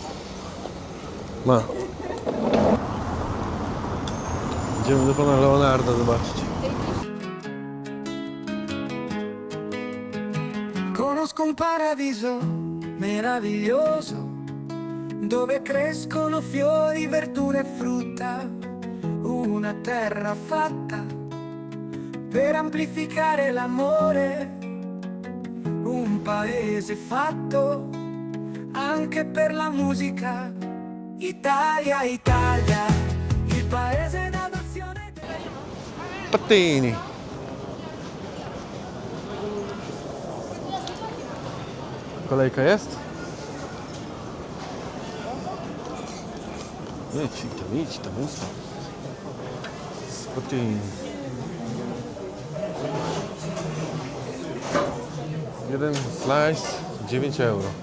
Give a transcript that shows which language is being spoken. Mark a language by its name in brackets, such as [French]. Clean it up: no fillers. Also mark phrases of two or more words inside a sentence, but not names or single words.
[Italian] Ma. [Polish] Idziemy do pana Leonarda zobaczyć. [Italian] Conosco un paradiso meraviglioso dove crescono fiori, verdure e frutta, una terra fatta per amplificare l'amore, un paese fatto anche per la musica. Italia, Italia, il paese d'adozione. Pattini. [Polish] Kolejka jest? Idź tam, ustaw. Pattini. Jeden slice 9 euro.